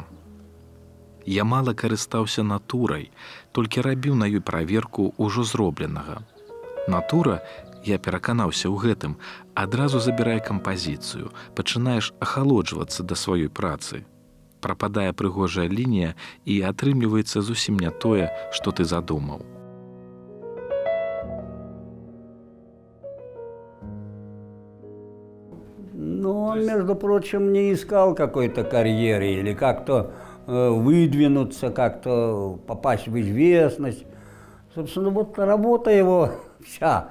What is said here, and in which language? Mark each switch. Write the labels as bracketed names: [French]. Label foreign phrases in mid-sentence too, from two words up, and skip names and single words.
[Belarusian] «Я мала карыстаўся натурай, толькі рабіў на ёй праверку ўжо зробленага. Натура, я пераканаўся ў гэтым, адразу забірае кампазіцыю, пачынаеш ахалоджвацца да сваёй працы. Прападае прыгожая лінія і атрымліваецца зусім не тое, што ты задумаў». [Russian] Но он, между прочим, не искал какой-то карьеры или как-то выдвинуться, как-то попасть в известность. Собственно, вот работа его вся.